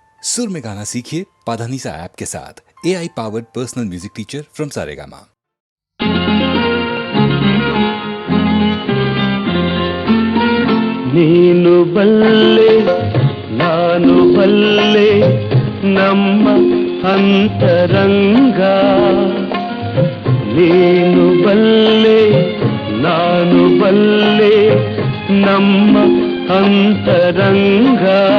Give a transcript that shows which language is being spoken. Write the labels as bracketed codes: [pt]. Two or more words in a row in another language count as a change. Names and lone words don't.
[hi] सुर में गाना सीखिए पाधानीसा ऐप के साथ। [en] AI powered personal music teacher from Saregama. [kn] ನೀನು ಬಲ್ಲೆ ನಾನು ಬಲ್ಲೆ ನಮ್ಮ ಅಂತರಂಗ. ನೀನು ಬಲ್ಲೆ ನಾನು ಬಲ್ಲೆ ನಮ್ಮ ಅಂತರಂಗ.